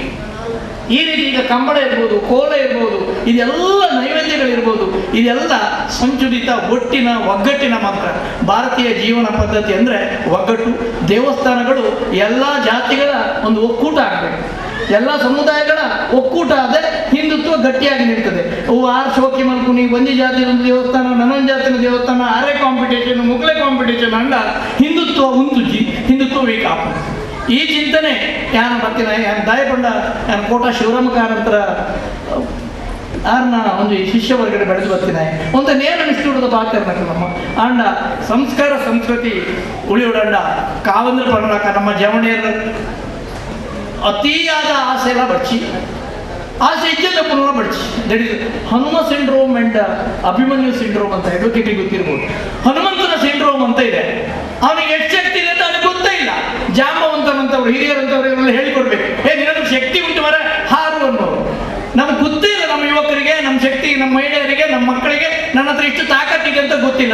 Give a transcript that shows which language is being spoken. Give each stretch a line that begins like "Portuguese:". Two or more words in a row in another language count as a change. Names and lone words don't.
Kannada: ಈ ರೀತಿ ಈಗ ಕಂಬಳ ಇರ್ಬೋದು, ಕೋಲ ಇರ್ಬೋದು, ಇದೆಲ್ಲ ನೈವೇದ್ಯಗಳಿರ್ಬೋದು, ಇದೆಲ್ಲ ಸಂಚುಲಿತ ಒಟ್ಟಿನ ಒಗ್ಗಟ್ಟಿನ ಮಂತ್ರ. ಭಾರತೀಯ ಜೀವನ ಪದ್ಧತಿ ಅಂದರೆ ಒಗ್ಗಟ್ಟು. ದೇವಸ್ಥಾನಗಳು ಎಲ್ಲ ಜಾತಿಗಳ ಒಂದು ಒಕ್ಕೂಟ ಆಗಬೇಕು, ಎಲ್ಲ ಸಮುದಾಯಗಳ ಒಕ್ಕೂಟ ಆದ ಹಿಂದುತ್ವ ಗಟ್ಟಿಯಾಗಿ ನಿಲ್ತದೆ.
Tulu: ಆರು ಶೋಕಿ ಮಲ್ಕುನಿ, ಒಂಜಿ ಜಾತಿನ ದೇವಸ್ಥಾನ, ನನ್ನೊಂದು ಜಾತಿನ ದೇವಸ್ಥಾನ, ಆರೆ ಕಾಂಪಿಟೇಷನ್, ಮುಗ್ಲೆ ಕಾಂಪಿಟೇಷನ್ ಅಂಡ ಹಿಂದುತ್ವ ಉಂತುಜಿ, ಹಿಂದುತ್ವ ವೀಕಾಪ. ಈ ಚಿಂತನೆ ಯಾನು ಬರ್ತೀನಿ ದಯಕೊಂಡ ಯಾನು ಕೋಟ ಶಿವರಾಮಕಾರಂತರ ಆರ್ನ ಒಂದು ಶಿಷ್ಯ ವರ್ಗಡೆ ಬೆಳೆದು ಬರ್ತೀನಿ. ಒಂದು ನೇರ ನಿಷ್ಠುರದ ಪಾತ್ರ ನಮ್ಮ ಅಂಡ ಸಂಸ್ಕಾರ ಸಂಸ್ಕೃತಿ ಉಳಿಯೋಡಂಡ ಕಾವಂದ್ರ ಪಡಲಾಕ ನಮ್ಮ ಜವಣಿಯರ ಅತಿಯಾದ ಆಸೆ ಎಲ್ಲ ಬಡ್ಚಿ, ಆಸೆ ಇಜ್ಜದ ಪುನಃ ಬಡ್ಚಿ.
English: That is Hanuma syndrome and Abhimanyu syndrome
Kannada: ಅಂತ ಎಡೋಟಿಗೆ ಗೊತ್ತಿರ್ಬೋದು. ಹನುಮಂತನ ಸಿಂಡ್ರೋಮ್ ಅಂತ ಇದೆ. ಅವನಿಗೆ ಎಷ್ಟು ಶಕ್ತಿ ಇದೆ ಅಂತ ಅವನಿಗೆ ಗೊತ್ತೇ ಇಲ್ಲ. ಜಾಂಬವಂತನಂತವ್ರು, ಹಿರಿಯರಂತವ್ರಿಗೆಲ್ಲ ಹೇಳಿಕೊಡ್ಬೇಕು, ನಿನಗೆ ಶಕ್ತಿ ಉಂಟು ಮರ ಹಾರು ಅನ್ನೋರು. ನಮ್ಗೆ ಗೊತ್ತೇ ಇಲ್ಲ, ನಮ್ಮ ಯುವಕರಿಗೆ, ನಮ್ಮ ಶಕ್ತಿ, ನಮ್ಮ ಮಹಿಳೆಯರಿಗೆ, ನಮ್ಮ ಮಕ್ಕಳಿಗೆ ನನ್ನ ಹತ್ರ ಇಷ್ಟು ತಾಕತ್ತಿದೆ ಅಂತ ಗೊತ್ತಿಲ್ಲ.